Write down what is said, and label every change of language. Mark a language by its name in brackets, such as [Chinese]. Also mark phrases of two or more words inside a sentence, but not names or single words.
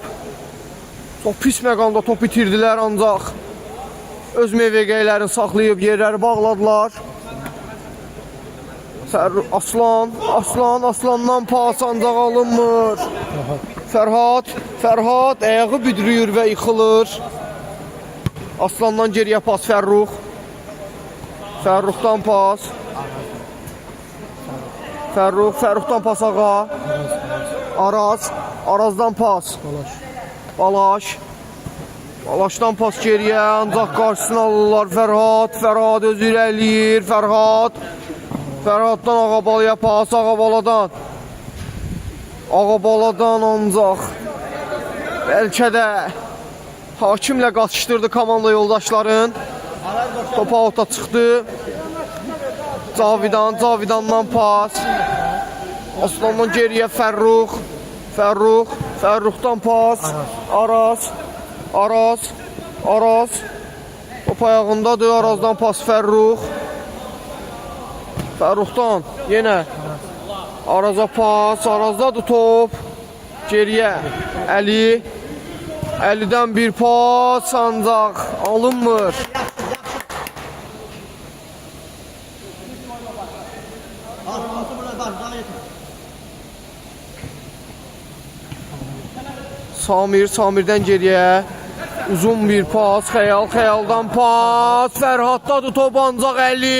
[Azerbaijani] Çox pis məqamda top itirdilər, ancaq öz mövqeylərini saxlayıb yerləri bağladılar. Aslandan pas ancaq alınmır. Fərhad ayağı büdrüyür və yıxılır. Aslandan geriyə pas, Fərruxdan pas. Fərruxdan pas Arazdan pas. Balaşdan pas geriyə, ancaq qarşısını alırlar. Fərhad özü irəliyir. Fərhaddan Ağabalaya pas, Ağabaladan ancaq bəlkə də hakimlə qaçışdırdı komanda yoldaşların. Top out'a çıxdı. Cavidandan pas. Aslandan geriyə Fərruxdan pas. Araz. Top ayağındadır. Arazdan pas Fərruxdan yenə Araza pas. Arazdadır top. geriyə Əli. Əlidən bir pas ancaq alınmır. Samirdən geriyə uzun bir pas, Xəyaldan pas, Fərhaddadır top ancaq Əli.